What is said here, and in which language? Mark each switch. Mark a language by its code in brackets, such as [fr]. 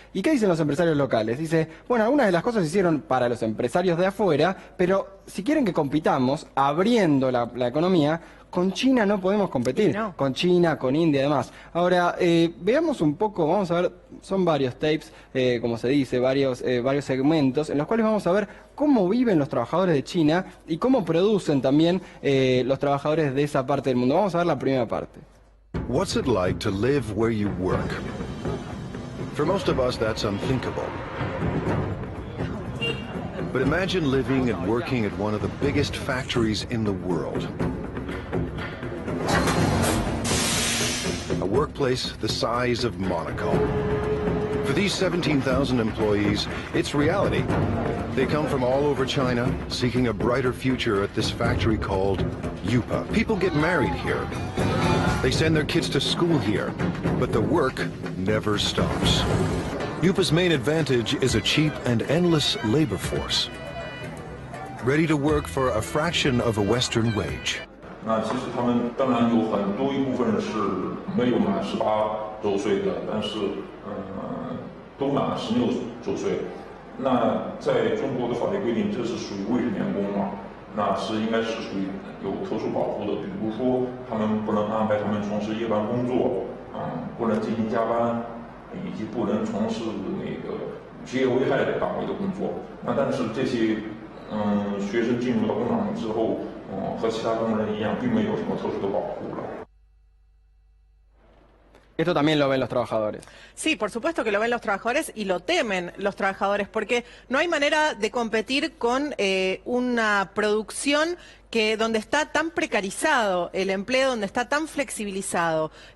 [es] ¿Y qué dicen los empresarios locales? Dice, bueno, algunas de las cosas se hicieron para los empresarios de afuera, pero si quieren que compitamos, abriendo la economía, con China no podemos competir, no. Con China, con India y demás. Ahora, veamos un poco, vamos a ver, son varios tapes, como se dice, varios segmentos, en los cuales vamos a ver cómo viven los trabajadores de China y cómo producen también los trabajadores de esa parte del mundo. Vamos a ver la primera parte. [en] What's it like to live where you work? For most of us, that's unthinkable. But imagine living and working at one of the biggest factories in the world. A workplace the size of Monaco. For these 17,000 employees, it's reality. They come from all over China, seeking a brighter future at this factory called Yupa. People get married here. They send their kids to school here, but the work never stops. Yupa's main advantage is a cheap and endless labor force. ready to work for a fraction of a Western wage. [zh] 那其实他们当然有很多一部分是没有满18周岁的，但是都满16周岁。那在中国的法律规定，这是属于未成年工嘛？那是应该是属于有特殊保护的，比如说他们不能安排他们从事夜班工作，不能进行加班，以及不能从事那个职业危害的岗位的工作。那但是这些学生进入到工厂之后，和其他工人一样，并没有什么特殊的保护了。 [es] Esto también lo ven los trabajadores. Sí, por supuesto que lo ven los trabajadores y lo temen los trabajadores, porque no hay manera de competir con una producción donde está tan precarizado el empleo, donde está tan flexibilizado.